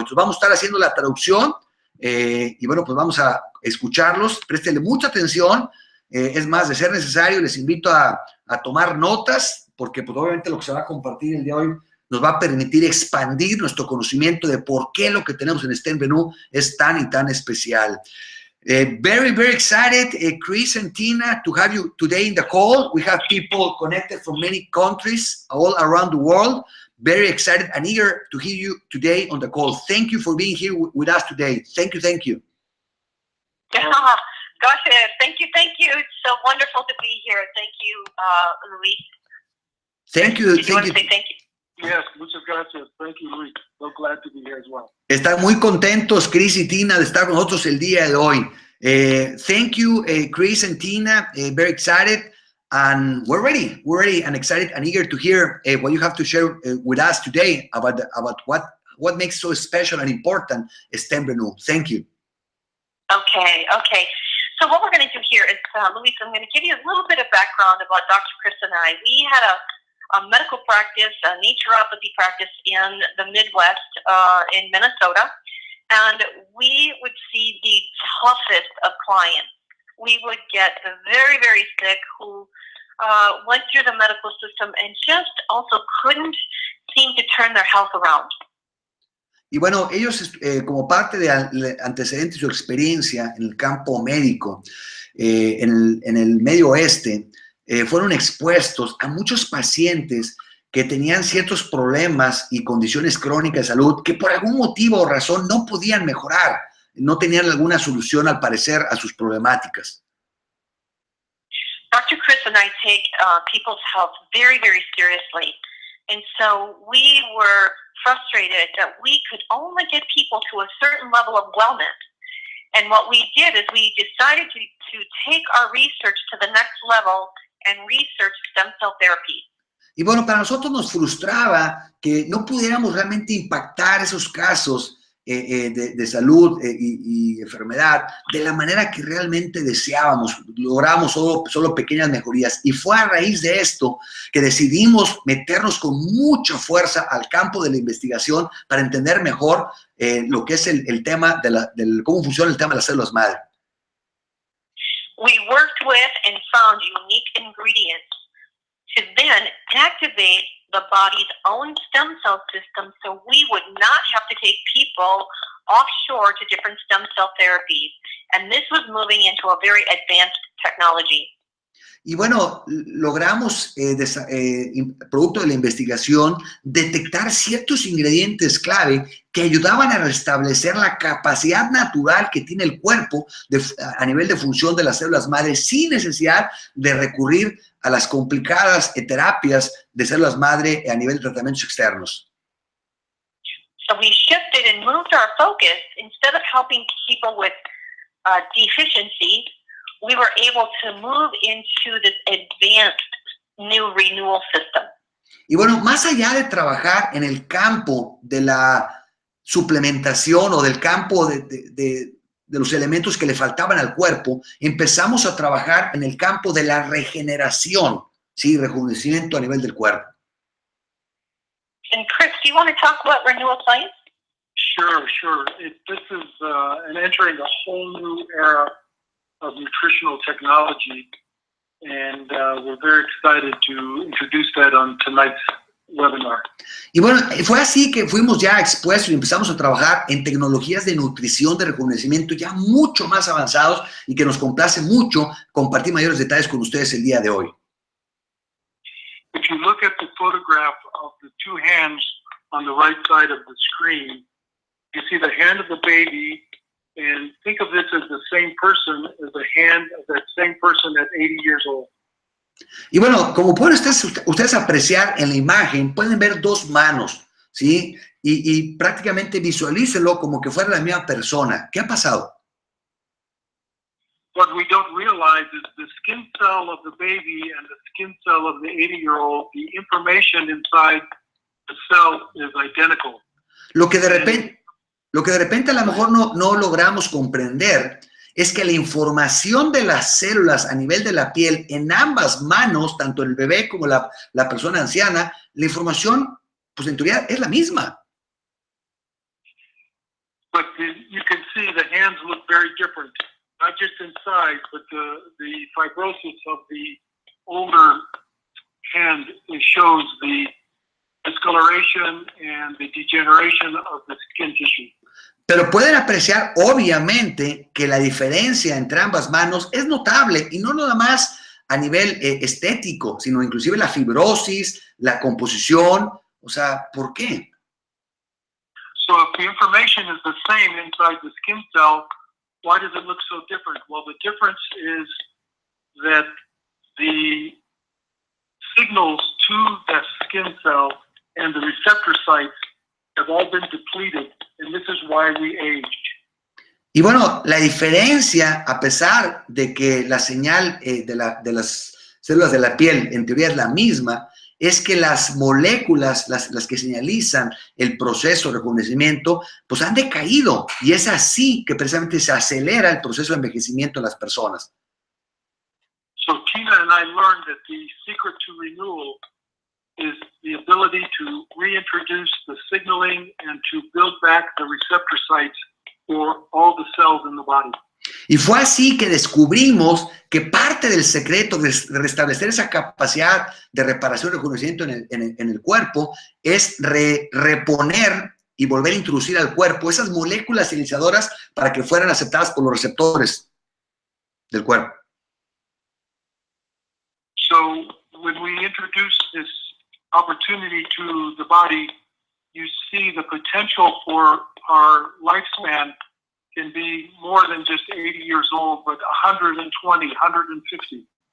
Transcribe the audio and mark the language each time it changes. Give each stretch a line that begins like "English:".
Spanish: Entonces vamos a estar haciendo la traducción y bueno, pues vamos a escucharlos. Préstenle mucha atención. Es más, de ser necesario, les invito a tomar notas porque pues obviamente lo que se va a compartir el día de hoy nos va a permitir expandir nuestro conocimiento de por qué lo que tenemos en StemRenu es tan y tan especial.
English: Very, very excited, Chris and Tina, to have you today in the call. We have people connected from many countries all around the world. Very excited and eager to hear you today on the call. Thank you for being here with us today. Thank you, thank you. Gosh, thank you. It's so wonderful to be here. Thank you, Luis. Thank you. Did you want to say thank you? Yes,
Spanish: muchas gracias.
English: Thank you, Luis. So glad to be here as well.
Spanish: Están muy contentos Chris y Tina de estar con nosotros el día de hoy.
English: Thank you, Chris and Tina. Very excited, and we're ready. We're ready and excited and eager to hear what you have to share with us today about what makes so special and important StemRenu. Thank you. Okay. So what we're going to do here is, Luis, I'm going to give you a little bit of background about Dr. Chris and I. We had a medical practice, a naturopathy practice in the Midwest, in Minnesota, and we would see the toughest of clients. We would get the very, very sick who went through the medical system and just also couldn't seem to turn their health around.
Spanish: Y bueno, ellos como parte de antecedentes y su experiencia en el campo médico, en el Medio Oeste, fueron expuestos a muchos pacientes que tenían ciertos problemas y condiciones crónicas de salud que por algún motivo o razón no podían mejorar, no tenían alguna solución al parecer a sus problemáticas.
English: Dr. Chris and I take people's health very, very seriously. And so we were frustrated that we could only get people to a certain level of wellness. And what we did is we decided to take our research to the next level and research stem cell therapy.
Spanish: Y bueno, para nosotros nos frustraba que no pudiéramos realmente impactar esos casos de salud y enfermedad de la manera que realmente deseábamos. Logramos solo pequeñas mejorías. Y fue a raíz de esto que decidimos meternos con mucha fuerza al campo de la investigación para entender mejor lo que es el tema cómo funciona el tema de las células madre.
English: We worked with and found unique ingredients to then activate the body's own stem cell system so we would not have to take people offshore to different stem cell therapies. And this was moving into a very advanced technology.
Spanish: Y bueno, logramos, producto de la investigación, detectar ciertos ingredientes clave que ayudaban a restablecer la capacidad natural que tiene el cuerpo a nivel de función de las células madre sin necesidad de recurrir a las complicadas terapias de células madre a nivel de tratamientos externos.
English: So we shifted and moved our focus. Instead of helping people with deficiency, we were able to move into this advanced new renewal system.
Spanish: Y bueno, más allá de trabajar en el campo de la suplementación o del campo de los elementos que le faltaban al cuerpo, empezamos a trabajar en el campo de la regeneración, ¿sí? Rejuvenecimiento a nivel del cuerpo.
English: And Chris, do you want to talk about renewal science? Sure. This is an entering a whole new era of nutritional technology, and we're very excited to introduce that on tonight's webinar.
Spanish: Y bueno, fue así que fuimos ya expuestos y empezamos a trabajar en tecnologías de nutrición, de rejuvenecimiento ya mucho más avanzados y que nos complace mucho compartir mayores detalles con ustedes el día de hoy.
English: If you look at the photograph of the two hands on the right side of the screen, you see the hand of the baby, and think of this as the same person as the hand of that same person at 80 years old.
Spanish: Y bueno, como pueden ustedes apreciar en la imagen, pueden ver dos manos, ¿sí? Y prácticamente visualícenlo como que fuera la misma persona. ¿Qué ha pasado?
English: What we don't realize is the skin cell of the baby and the skin cell of the 80-year-old, the information inside the cell is identical.
Spanish: Lo que de repente a lo mejor no logramos comprender es que la información de las células a nivel de la piel en ambas manos, tanto el bebé como la persona anciana, la información, pues en teoría es la misma.
English: But you can see the hands look very different, not just inside, but the fibrosis of the older hand shows the discoloration and the degeneration of the skin tissue.
Spanish: Pero pueden apreciar, obviamente, que la diferencia entre ambas manos es notable, y no nada más a nivel estético, sino inclusive la fibrosis, la composición. O sea, ¿por qué?
English: So if the information is the same inside the skin cell, why does it look so different? Well, the difference is that the signals to the skin cell and the receptor sites have all been depleted, and this is why we age.
Spanish: Y bueno, la diferencia, a pesar de que la señal de las células de la piel en teoría es la misma, es que las moléculas, las que señalizan el proceso de rejuvenecimiento, pues han decaído. Y es así que precisamente se acelera el proceso de envejecimiento de las personas.
English: So Tina and I learned that the secret to renewal is the ability to reintroduce the signaling and to build back the receptor sites for all the cells in the body.
Spanish: Y fue así que descubrimos que parte del secreto de restablecer esa capacidad de reparación y rejuvenecimiento en el cuerpo es reponer y volver a introducir al cuerpo esas moléculas señalizadoras para que fueran aceptadas por los receptores del cuerpo.
English: So when we introduce this opportunity to the body, you see the potential for our lifespan can be more than just 80 years old, but 120, 150.